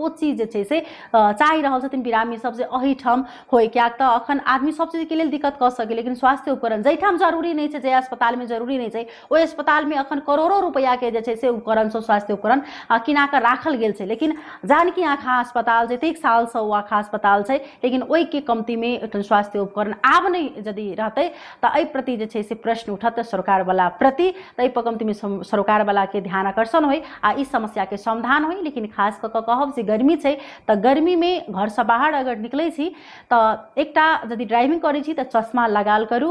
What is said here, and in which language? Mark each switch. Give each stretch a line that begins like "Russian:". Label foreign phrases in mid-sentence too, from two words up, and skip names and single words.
Maithili: ओ चीज जे छै से चाहि रहल छथिन बिरामी सब जे एहिठाम होय। कियाक तऽ अखन आदमी सब चीज के लेल दिक्कत कऽ सके, लेकिन स्वास्थ्य उपकरण जैठाम जरूरी नहीं छै, जे अस्पताल में जरूरी नहीं छै, ओहि अस्पताल में अखन करोड़ों रुपया के जे छै से उपकरण सब स्वास्थ्य उपकरण किना कऽ राखल गेल छै। लेकिन जानकी आँखा अस्पताल जतेक सालसँ ओ आँखा अस्पताल छै, लेकिन ओहि के कमती में स्वास्थ्य उपकरण आब नहीं यदि रहतै तऽ एहि प्रति जे छै से प्रश्न उठत सरकार वाला प्रति। ताहि पर कमती में सरकार वाला के ध्यान आकर्षण होय आ इस समस्या के समाधान होय। लेकिन खास कऽ कहब जे गर्मी छै तऽ गर्मी में घर से बाहर अगर निकलै छी तऽ एकटा यदि ड्राइविंग करै छी तऽ चश्मा लगाल करू।